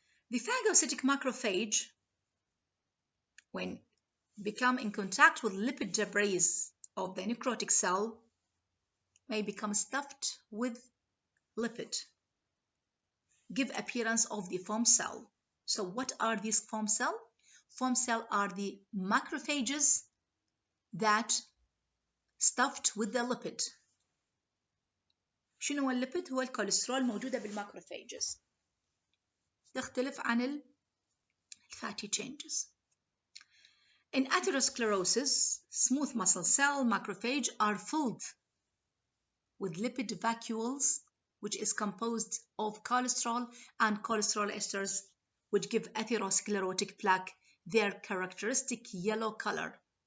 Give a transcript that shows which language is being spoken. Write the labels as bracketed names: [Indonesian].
[English] The phagocytic macrophage, when become in contact with lipid debris of the necrotic cell, may become stuffed with lipid, give appearance of the foam cell. So what are these foam cell? Foam cell are the macrophages that stuffed with the lipid. [Arabic] شنو هو الليبيد؟ هو الكوليسترول موجودة بالماكروفاجز، تختلف عن [English] fatty changes. In atherosclerosis, smooth muscle cell macrophage are filled with lipid vacuoles, which is composed of cholesterol and cholesterol esters, which give atherosclerotic plaque their characteristic yellow color.